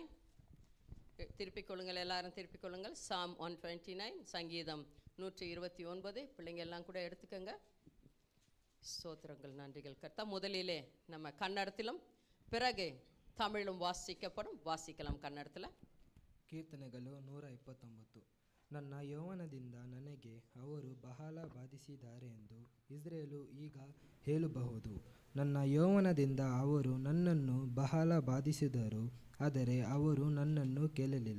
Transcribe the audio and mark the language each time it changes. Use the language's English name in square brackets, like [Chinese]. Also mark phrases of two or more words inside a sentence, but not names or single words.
[Tamil] திருப்பிக் கொள்ளுங்கள், எல்லாரும் திருப்பிக் கொள்ளுங்கள். Psalm 129, சங்கீதம் 129. பிள்ளைங்க எல்லாம் கூட எடுத்துக்கோங்க. ஸ்தோத்திரங்கள், நன்றிகள் கர்த்தா. முதலிலே நம்ம கன்னடத்திலும் பிறகு தமிழும் வாசிக்கப்படும். வாசிக்கலாம் கன்னಡத்தில். [Kannada] ಕೀರ್ತನೆಗಳು 129. ನನ್ನ ಯೌವನದಿಂದ ನನಗೆ ಅವರು ಬಹಳ ಬಾಧಿಸಿದ್ದಾರೆ ಎಂದು ಇಸ್ರೇಲು ಈಗ ಹೇಳಬಹುದು. ನನ್ನ ಯೌವನದಿಂದ ಅವರು ನನ್ನನ್ನು ಬಹಳ ಬಾಧಿಸಿದರು, ಆದರೆ ಅವರು ನನ್ನನ್ನು ಕೇಳಲಿಲ್ಲ.